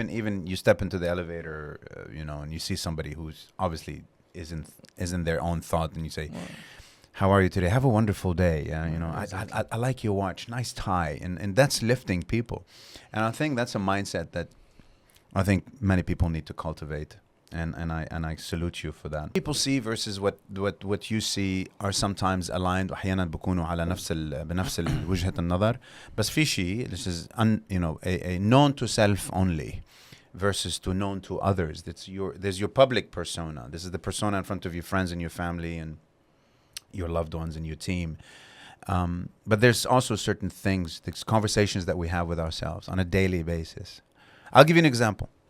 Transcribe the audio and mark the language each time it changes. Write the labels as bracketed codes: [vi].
[en] even you step into the elevator, and you see somebody who's obviously isn't their own thought, and you say, "How are you today? Have a wonderful day." Exactly. I like your watch, nice tie, and that's lifting people, and I think that's a mindset that I think many people need to cultivate. And I salute you for that. People see versus what you see are sometimes aligned. [ar] وأحيانا بيكونوا على بنفس وجهة النظر. [en] بس في شيء this is a known to self only versus to known to others. There's your public persona. This is the persona in front of your friends and your family and your loved ones and your team. But there's also certain things, there's conversations that we have with ourselves on a daily basis. I'll give you an example.